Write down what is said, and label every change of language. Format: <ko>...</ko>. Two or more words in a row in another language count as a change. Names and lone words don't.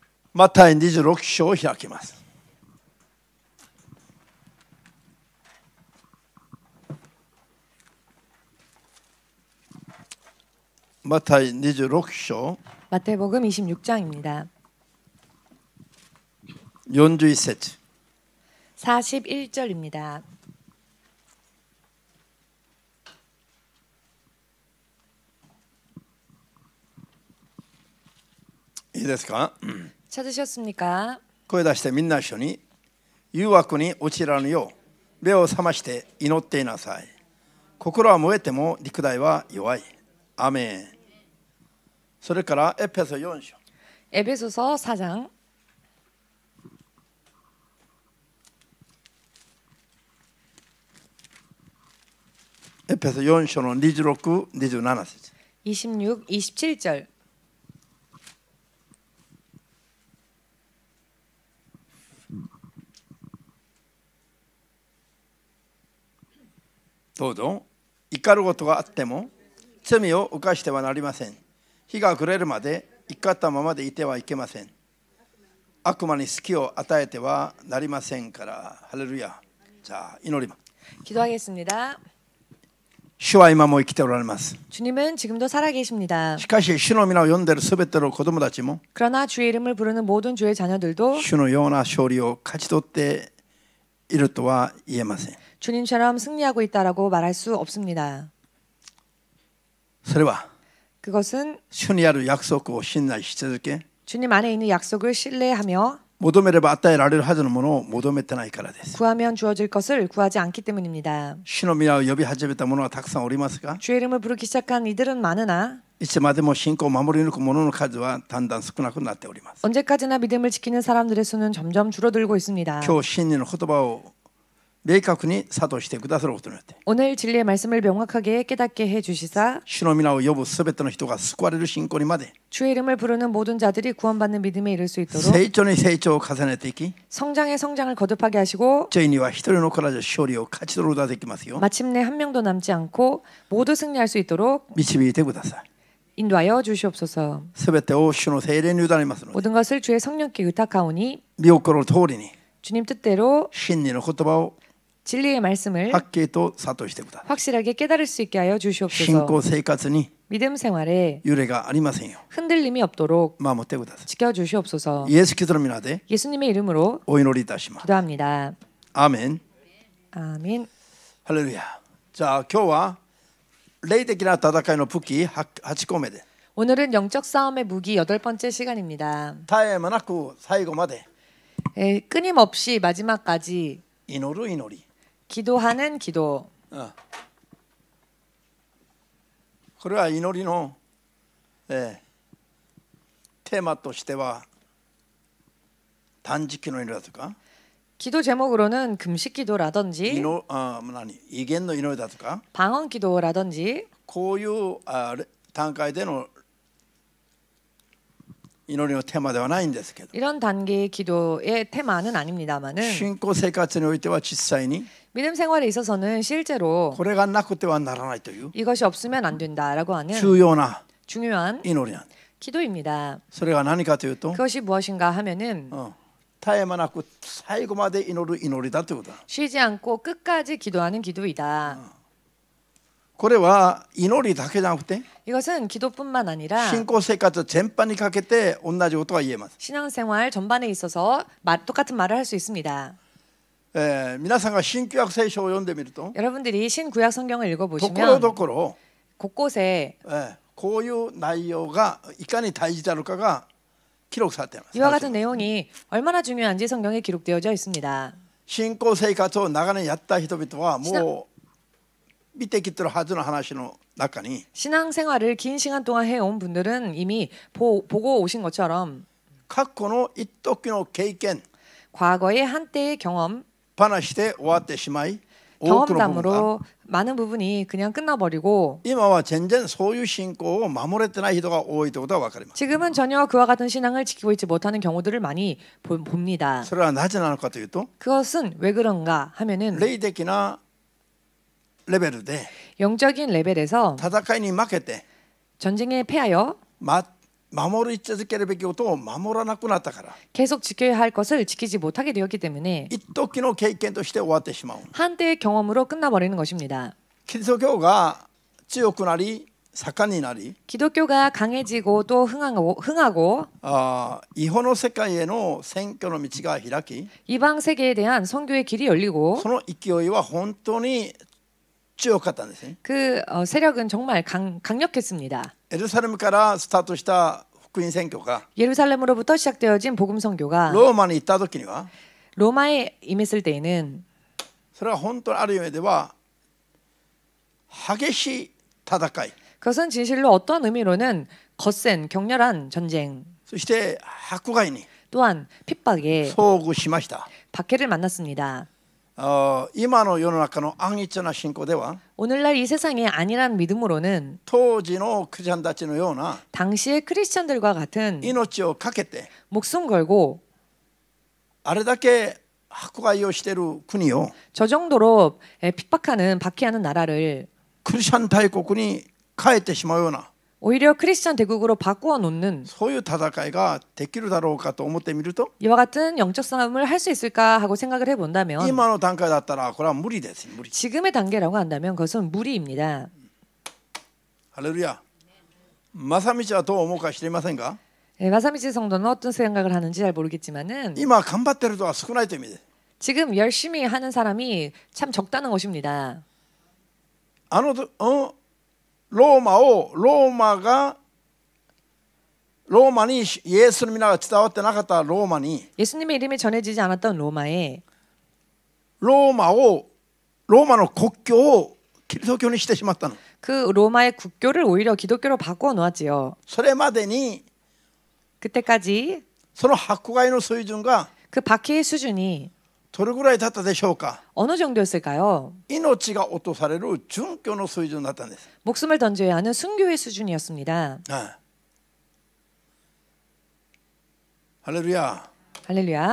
<ja>マタイ26章を開きます。マタイ26章</ja> <ko>마태복음 26장입니다.</ko> <ja>41節</ja> <ko>41절입니다.</ko> <ja>いいですか?</ja> <ko>찾으셨습니까?</ko> <ja>声出してみんな一緒に誘惑に陥らぬよう目を覚まして祈っていなさい。心は燃えても肉体は弱い。アメン。それからエペソ4章 에베소서 4장 エペソ4章の26、27節 26, 27절 どうぞ。怒ることがあっても罪を犯してはなりません。日が暮れるまで怒ったままでいてはいけません。悪魔に隙を与えてはなりませんから。ハレルヤ。じゃあ祈ります。</ja> <ko>기도하겠습니다.</ko> <ja>主は今も生きておられます。</ja> <ko>주님은 지금도 살아계십니다.</ko> <ja>しかし主の皆を呼んでいるすべての子供たちも</ja> <ko>그러나 주의 이름을 부르는 모든 주의 자녀들도</ko> <ja>主のような勝利を勝ち取っているとは言えません。</ja> <ko>주님처럼 승리하고 있다라고 말할 수 없습니다.</ko> <ja>それは</ja> <ko>그것은</ko> <ja>主にある約束を信頼し続け</ja> <ko>주님 안에 있는 약속을 신뢰하며</ko> <ja>求めれば与えられるはずのものを求めてないからです。</ja> <ko>구하면 주어질 것을 구하지 않기 때문입니다.</ko> <ja>主の皆を呼び始めた者はたくさんおりますが</ja> <ko>주의 이름을 부르기 시작한 이들은 많으나</ko> <ja>いつまでも信仰を守り抜く者の数はだんだん少なくなっております。</ja> <ko>언제까지나 믿음을 지키는 사람들의 수는 점점 줄어들고 있습니다.</ko> <ja>今日真理の言葉を明確に諭してくださることによって</ja> <ko>오늘 진리의 말씀을 명확하게 깨닫게 해주시사</ko> <ja>主の皆を呼ぶすべての人が救われる信仰にまで</ja> <ko>주의 이름을 부르는 모든 자들이 구원받는 믿음에 이를 수 있도록</ko> <ja>成長に成長を重ねていき</ja> <ko>성장에 성장을 거듭하게 하시고</ko> <ja>ついには一人残らず勝利を勝ち取ることができますよ</ja> <ko>마침내 한 명도 남지 않고 모두 승리할 수 있도록</ko> <ja>導いてください。</ja> <ko>인도하여 주시옵소서.</ko> <ja>すべてを主の聖霊に委ねますので</ja> <ko>모든 것을 주의 성령께 의탁하오니</ko> <ja>御心の通りに</ja> <ko>주님 뜻대로</ko> <ja>真理の言葉を</ja> <ko>진리의 말씀을</ko> <ja>はっきりと諭してください。</ja> <ko>확실하게 깨달을 수 있게 하여</ko> <ja>信</ja> <ko>주시옵소서.</ko> <ja>仰生活に</ja> <ko>믿음 생활에</ko> <ja>揺れがありませんよ</ja> <ko>흔들림이 없도록</ko> <ja>守ってくださ</ja> <ko>지켜 주시옵소서.</ko> <ja>い。イエス・キリストの皆で</ja> <ko>예수님의 이름으로</ko> <ja>お祈りいたします。</ja> <ko>기도합니다.</ko> <ja>アーメン。</ja> <ko>아멘.</ko> <ja>ハレルヤ。じゃあ今日は霊的な戦いの武器8個目で</ja> <ko>오늘은 영적 싸움의 무기 8번째 시간입니다.</ko> <ja>絶え間なく最後まで</ja> <ko>끊임없이 마지막까지</ko> <ja>祈る祈り。</ja> <ko>기도하는 기도.</ko> <ja>これは祈りの、テーマとしては断食の祈りだとか</ja> <ko>기도 제목으로는 금식 기도라든지</ko> <ja>威厳の祈りだとか</ja> <ko>방언 기도라든지</ko> <ja>こういう段階での祈りのテーマではないんですけど</ja> <ko>이런 단계의 기도의 테마는 아닙니다만은</ko> <ja>信仰生活においては実際に</ja> <ko>믿음 생활에 있어서는 실제로</ko> <ja>これがなくてはならないという</ja> <ko>이것이 없으면 안 된다라고 하는</ko> <ja>重要な</ja> <ko>중요한</ko> <ja>祈りなんです。</ja> <ko>기도입니다.</ko> <ja>それが何かというと</ja> <ko>그것이 무엇인가 하면은</ko> <ja>絶え間なく最後まで祈る祈りだということだ。</ja> <ko>쉬지 않고 끝까지 기도하는 기도이다.</ko> <ja>これは祈りだけじゃなくて</ja> <ko>이것은 기도뿐만 아니라</ko> <ja>信仰生活全般にかけて同じことが言えます。</ja> <ko>신앙생활 전반에 있어서 똑같은 말을 할 수 있습니다.</ko> <ja>皆さんが新旧約聖書を読んでみると</ja> <ko>여러분들이 신구약 성경을</ko> <ja>ところ</ja> <ko>읽어보시면</ko> <ja>どころ</ja> <ko>곳곳에</ko> <ja>こういう内容がいかに大事なのかが記録されています。</ja> <ko>이와 같은 내용이 얼마나 중요한지 성경에 기록되어져 있습니다.</ko> <ja>信仰生活を長年やった人々はもう見てきてるはずの話の中に</ja> <ko>신앙생활을 긴 시간 동안 해온 분들은 이미 보고 오신 것처럼</ko> <ja>過去の一時の経験</ja> <ko>과거의 한때의 경험,</ko> <ja>話で終わってしまい多くの部分が</ja> <ko>경험담으로 많은 부분이 그냥 끝나버리고</ko> <ja>今は全然そういう信仰を守れてない人が多いということが分かります。</ja> <ko>지금은 전혀 그와 같은 신앙을 지키고 있지 못하는 경우들을 많이 봅니다.</ko> <ja>それはなぜなのかというと</ja> <ko>그것은 왜 그런가 하면은</ko> <ja>霊的なレベルで</ja> <ko>영적인 레벨에서</ko> <ja>戦いに負けて</ja> <ko>전쟁에 패하여</ko> <ja>守り続けるべきことを守らなくなったから、</ja> <ko>계속 지켜야 할 것을 지키지 못하게 되었기 때문에</ko> <ja>一時の経験として終わってしまう。</ja> <ko>한때의 경험으로 끝나버리는 것입니다.</ko> <ja>キリスト教が強くなり盛んになり、</ja> <ko>기독교가 강해지고 또 흥하고</ko> <ja>異邦の世界への宣教の道が開き、</ja> <ko>이방 세계에 대한 선교의 길이 열리고</ko> <ja>その勢いは本当に強かったんですね。</ja> <ko>그 세력은 정말 강력했습니다.</ko> <ja>エルサレムからスタートした福音宣教が</ja> <ko>예루살렘으로부터 시작되어진 복음 선교가</ko> <ja>ローマに行った時には、</ja> <ko>로마에 임했을 때에는</ko> <ja>それは本当にある意味では激しい戦い、</ja> <ko>그것은 진실로 어떠한 의미로는 거센 격렬한 전쟁,</ko> <ja>そして迫害に</ja> <ko>또한 핍박에</ko> <ja>遭遇しました。</ja> <ko>박해를 만났습니다.</ko> <ja>今の世の中の安逸な信仰では</ja> <ko>오늘날 이 세상의 안일한 믿음으로는</ko> <ja>当時のクリスチャンたちのような</ja> <ko>당시의 크리스찬들과 같은</ko> <ja>命を懸けて</ja> <ko>목숨 걸고</ko> <ja>あれだけ迫害をしている国を</ja> <ko>저 정도로 핍박하는 박해하는 나라를</ko> <ja>クリスチャン大国に変えてしまうような</ja> <ko>오히려 크리스찬 대국으로 바꾸어 놓는</ko> <ja>そういう戦いができるだろうかと思ってみると、</ja> <ko>이와 같은 영적 싸움을 할 수 있을까 하고 생각을 해본다면</ko> <ja>今の段階だったらこれは無理です。無理。</ja> <ko>지금의 단계라고 한다면 그것은 무리입니다.</ko> <ja>ハレルヤ。正道はどう思うか知りませんが、</ja> <ko>마사미치 성도는 어떤 생각을 하는지 잘 모르겠지만은</ko> <ja>今頑張ってる人は少ないという意味です。</ja> <ko>지금 열심히 하는 사람이 참 적다는 것입니다.</ko> <ja>ローマにイエスの皆が伝わってなかったローマに</ja> <ko>예수님의 이름이 전해지지 않았던 로마에</ko> <ja>ローマの国境をキリスト教にしてしまったの。</ja> <ko>그 로마의 국교를 오히려 기독교로 바꾸어 놓았지요.</ko> <ja>それまでに</ja> <ko>그때까지</ko> <ja>その迫害の水準が</ja> <ko>그 박해의 수준이</ko> <ja>どれぐらいだったでしょうか。</ja> <ko>어느 정도였을까요?</ko> <ja>命が落とされる殉教の水準だったんです。</ja> <ko>목숨을 던져야 하는 순교의 수준이었습니다.</ko> <ja>ハレルヤ。</ja> <ko>할렐루야.</ko>